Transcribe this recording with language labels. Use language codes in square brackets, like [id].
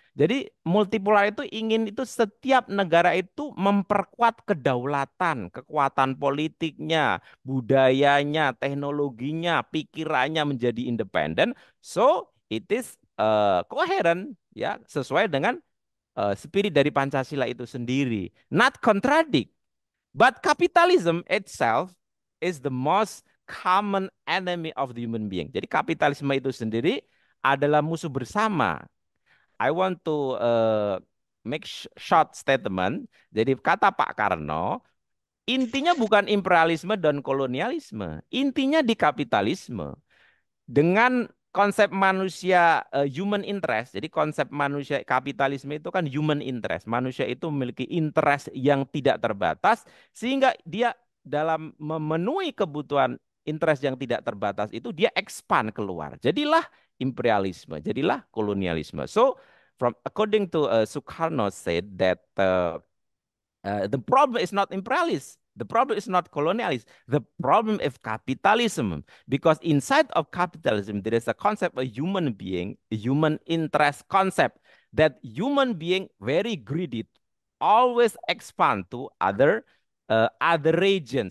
[id] Jadi multipolar itu ingin itu setiap negara itu memperkuat kedaulatan, kekuatan politiknya, budayanya, teknologinya, pikirannya menjadi independen. [en] So it is coherent [id] ya, sesuai dengan spirit dari Pancasila itu sendiri. [en] Not contradict, but capitalism itself is the most common enemy of the human being. [id] Jadi kapitalisme itu sendiri adalah musuh bersama. [en] I want to make short statement. [id] Jadi kata Pak Karno, intinya bukan imperialisme dan kolonialisme. Intinya di kapitalisme. Dengan konsep manusia human interest. Jadi konsep manusia kapitalisme itu kan human interest. Manusia itu memiliki interest yang tidak terbatas sehingga dia dalam memenuhi kebutuhan interest yang tidak terbatas itu dia expand keluar. Jadilah imperialisme, jadilah kolonialisme. [en] So according to Soekarno said that the problem is not imperialist. The problem is not colonialist. The problem is capitalism. Because inside of capitalism, there is a concept of human being, a human interest concept, that human being very greedy, always expand to other region.